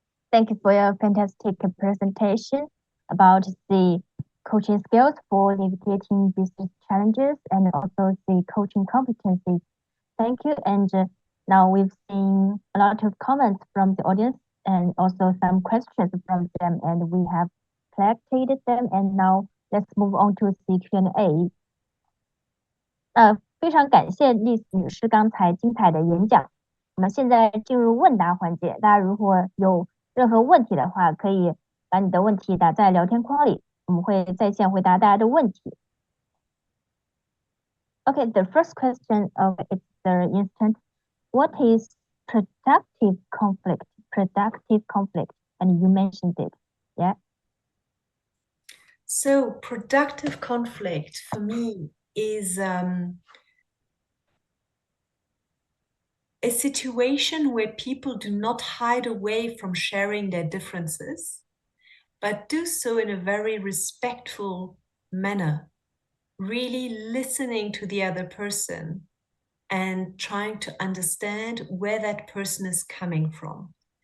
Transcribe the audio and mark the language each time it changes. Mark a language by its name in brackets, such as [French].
[English] Thank you for your fantastic presentation about the coaching skills for navigating business challenges and also the coaching competencies. Thank you. And now we've seen a lot of comments from the audience and also some questions from them, and we have collected them. And now let's move on to the Q&A. [Chinese] 非常感谢丽丝女士刚才精彩的演讲。我们现在进入问答环节，大家如果有任何问题的话，可以把你的问题打在聊天框里，我们会在线回答大家的问题。 [English] Okay, the first question is the instant. What is productive conflict? Productive conflict, and you mentioned it, yeah? So productive conflict for me is a situation where people do not hide away from sharing their differences, but do so in a very respectful manner, really listening to the other person and trying to understand where that person is coming from.